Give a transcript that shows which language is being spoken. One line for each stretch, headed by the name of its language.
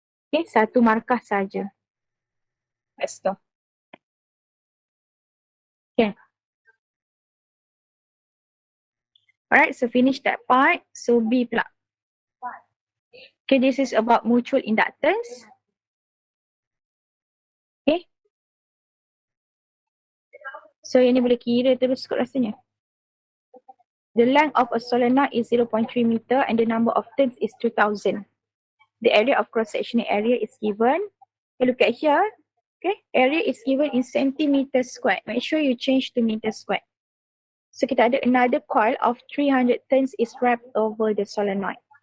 Malay: Okay, 1 markah saja.
English: Let's go. Okay. Alright, so finish that part. So B pula. Okay, this is about mutual inductance. Okay.
Malay: So yang ni boleh kira terus kot rasanya.
English: The length of a solenoid is 0.3 meter and the number of turns is 2000. The area of cross-sectional area is given. Okay, look at here. Okay, area is given in centimeter squared. Make sure you change to meter squared. So
Malay: kita ada
English: another coil of 300 turns is wrapped over the solenoid.